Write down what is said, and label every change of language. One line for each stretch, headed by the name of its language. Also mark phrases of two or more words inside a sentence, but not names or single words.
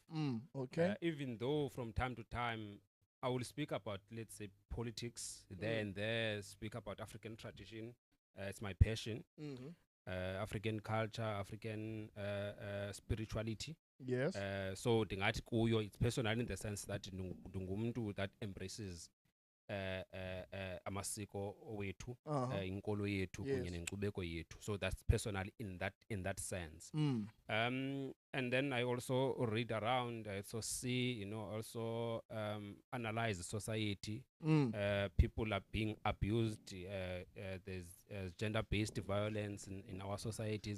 English: Okay. Even though from time to time I will speak about, let's say, politics, there and there, speak about African tradition. It's my passion. African culture, African spirituality. Yes. So
Xhosa: ndingathi kuyo
English: it's personal in the sense that ndingumuntu that embraces
Xhosa: amasiko wethu, inkolo yethu kunye nenkcubeko yethu.
English: So that's personal in that sense. And then I also read around, I also see, also analyze the society. People are being abused. There's gender-based violence in our societies.